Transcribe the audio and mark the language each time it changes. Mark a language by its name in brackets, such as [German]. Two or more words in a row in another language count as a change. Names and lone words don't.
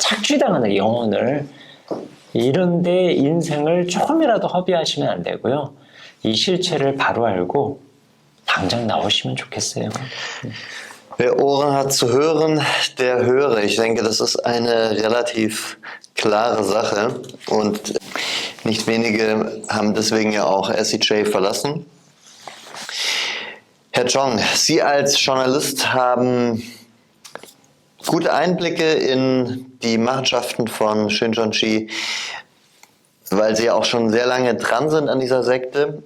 [Korean] 착취당하는 영혼을. 이런데 인생을 조금이라도 허비하시면 안 되고요. 이 실체를 바로 알고 당장 나오시면 좋겠어요. [German] Wer Ohren hat zu hören, der höre. Ich denke, das ist eine relativ klare Sache und nicht wenige haben deswegen ja auch SCJ verlassen. Herr Chong, Sie als Journalist haben gute Einblicke in die Machenschaften von Shincheonji, weil Sie ja auch schon sehr lange dran sind an dieser Sekte.